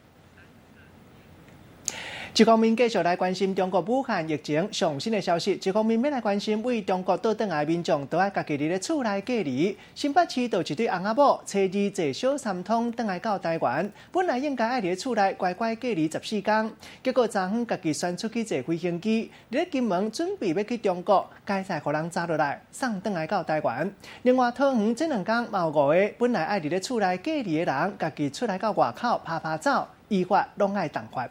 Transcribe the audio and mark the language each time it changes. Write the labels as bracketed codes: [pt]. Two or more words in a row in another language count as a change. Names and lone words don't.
[nan] 一方面继续来关心中国武汉疫情上新的消息，一方面要来关心为中国倒转来的民众，都爱家己伫咧厝内隔离。新北市就一对翁仔某初二坐小三通转来到台湾，本来应该爱伫咧厝内乖乖隔离14天，结果昨昏家己选出去坐飞行机，伫咧金门准备要去中国，该才互人抓落来，送转来到台湾。另外，桃园这2天嘛有5个本来爱伫咧厝内隔离的人，家己出来到外口拍照，依法拢爱重罚。